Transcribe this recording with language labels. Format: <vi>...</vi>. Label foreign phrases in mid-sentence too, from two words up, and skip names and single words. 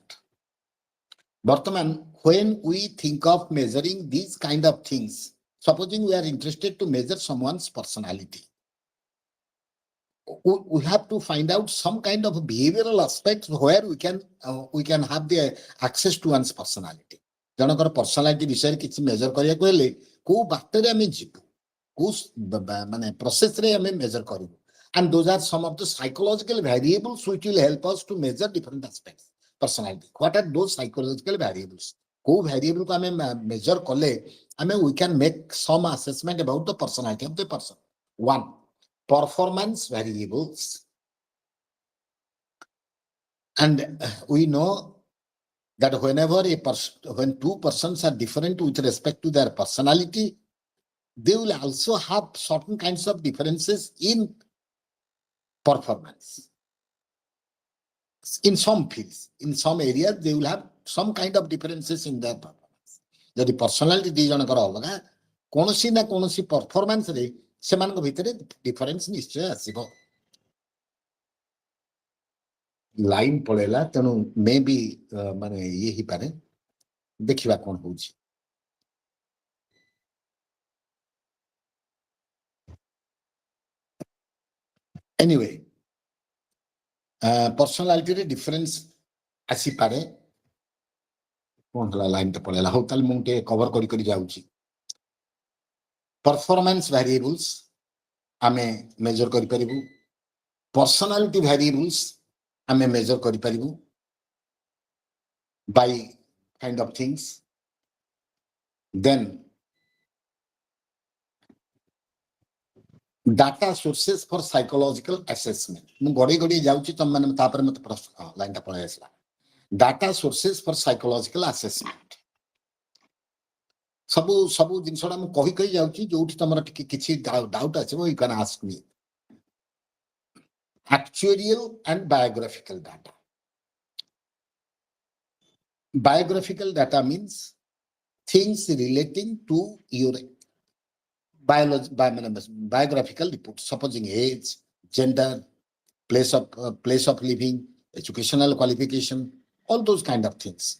<en>Bartaman, when we think of measuring these kind of things, supposing we are interested to measure someone's personality, we have to find out some kind of behavioral aspects where we can have the access to one's personality.</en> <or>ଜଣଙ୍କର personality ବିଷୟରେ କିଛି measure କରିବାକୁ ହେଲେ କୋଉ ବାଟରେ ଆମେ ଯିବୁ, କୋଉ ମାନେ processରେ ଆମେ measure କରିବୁ.</or> <en>And those are some of the psychological variables which will help us to measure different aspects personality. What are those psychological variables?</en> <or>କୋଉ variable କୁ ଆମେ measure କଲେ</or> <en>we can make some assessment about the personality of the person. One, performance variables. And we know that when two persons are different with respect to their personality, they will also have certain kinds of differences in performance. In some fields, in some areas, they will have some kind of differences in their performance.</en> <or>ଯଦି personality ଦି ଜଣଙ୍କର ଅଲଗା, କୌଣସି ନା କୌଣସି performance ରେ ସେମାନଙ୍କ ଭିତରେ difference ନିଶ୍ଚୟ ଆସିବ. ଲାଇନ ପଳେଇଲା, ତେଣୁ ମେ ବି ମାନେ ଇଏ ହେଇପାରେ, ଦେଖିବା କଣ ହଉଛି.</or> <en>Anyway, personality difference ଆସିପାରେ.</en> <or>କଣ ହେଲା, ଲାଇନଟା ପଳେଇଲା. ହଉ ତାହେଲେ ମୁଁ ଟିକେ କଭର କରି ଯାଉଛି.</or> <en>performance variables</en> <or>ଆମେ measure କରିପାରିବୁ.</or> <en>personality variables</en> <or>ଆମେ measure କରିପାରିବୁ</or> <en>by kind of things. Then data sources for psychological assessment.</en> <or>ମୁଁ ଗଡି ଯାଉଛି, ତମମାନେ ତାପରେ ମତେ ପ୍ରଶ୍ନ, ଲାଇନଟା ପଳେଇ ଆସିଲା.</or> <en>Data sources for psychological assessment.</en> <or>ସବୁ ଜିନିଷଟା ମୁଁ କହି ଯାଉଛି, ଯୋଉଠି ତମର ଟିକେ କିଛି ଡାଉଟ ଆସିବ,</or> <en>you can ask me. actuarial and biographical data. Biographical data means things relating to your biographical report, supposing age, gender, place of living, educational qualification, all those kind of things.</en>